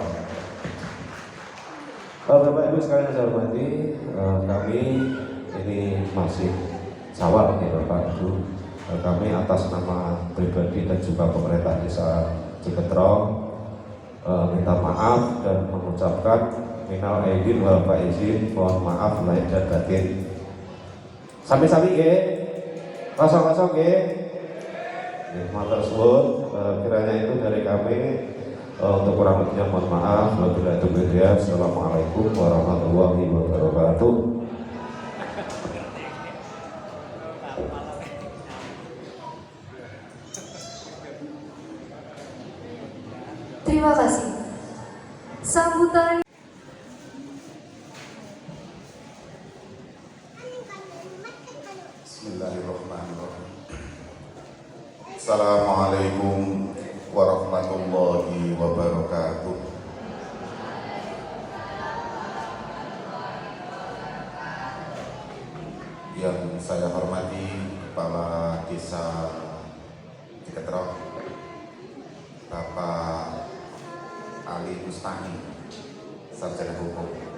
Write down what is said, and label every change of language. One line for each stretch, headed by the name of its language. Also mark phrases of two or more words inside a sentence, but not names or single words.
Indonesian: Bapak Ibu sekalian saya hormati, kami ini masih sawal ya Bapak Ibu. Kami atas nama pribadi dan juga pemerintah Desa Ciketro minta maaf dan mengucapkan
Arabic: من العائدين والفائزين,
Indonesian: mohon maaf lahir dan batin.
Javanese: Sami-sami nggih. Kosong-kosong nggih. Matur suwun,
Indonesian: kiranya itu dari kami. Untuk kurang lebihnya mohon maaf.
Arabic: وبالله التوفيق والهداية. السلام عليكم ورحمة الله وبركاته.
Indonesian: Terima kasih. Sambutan.
Arabic: بسم الله الرحمن الرحيم. السلام عليكم ورحمة الله وبركاته.
Indonesian: Yang saya hormati Kepala Desa Ciketro, Bapak Ali Bustami, Sarjana Hukum.